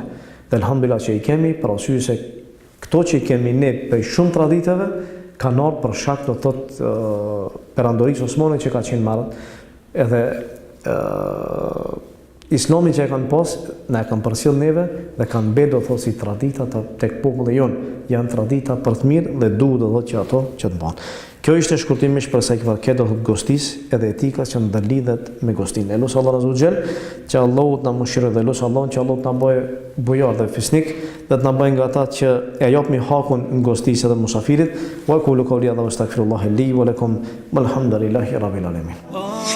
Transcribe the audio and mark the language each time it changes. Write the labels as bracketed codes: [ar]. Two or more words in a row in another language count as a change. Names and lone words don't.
[sq] Dhe alhamdulillah që i kemi, për arsye se këto që i kemi ne për shumë traditave kanë ardhur për shkak do thotë perandorisë osmane që ka qenë marrë, edhe Islami që e kanë pas, ne e kanë përcjell neve dhe kanë bërë do thotë si tradita tek populli jon, janë tradita për të mirë dhe duhet do thotë që ato që të bëhen. Kjo ishte shkurtimisht për sa i përket do thotë gostisë edhe etikës që ndërlidhet me gostinë. Elus Allah [ar] عز وجل, [sq] që Allahu na mëshiroj dhe elus Allah që Allahu na bëjë bujar dhe fisnik dhe të na bëjë nga ata që e japmi hakun në gostisë dhe musafirit. [ar] وقولوا قولي هذا واستغفر الله لي ولكم والحمد لله رب العالمين.